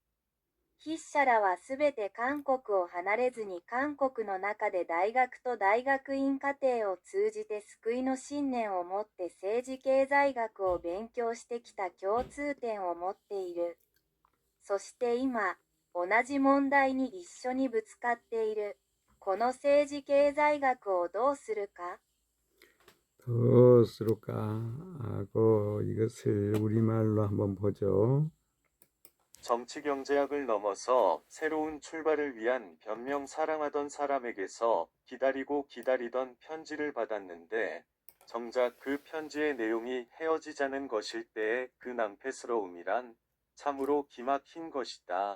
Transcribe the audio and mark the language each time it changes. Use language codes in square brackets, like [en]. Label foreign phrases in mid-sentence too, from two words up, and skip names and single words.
[ja] 筆者らはすべて韓国を離れずに韓国の中で大学と大学院課程を通じて救いの信念を持って政治経済学を勉強してきた共通点を持っている。そして今、同じ問題に一緒にぶつかっている。この政治経済学をどうするか? [ko] 더 쓸까 하고 이것을 우리말로 한번 보죠. 정치경제학을 넘어서 새로운 출발을 위한 변명 사랑하던 사람에게서 기다리던 편지를 받았는데 정작 그 편지의 내용이 헤어지자는 것일 때의 그 낭패스러움이란 참으로 기막힌 것이다.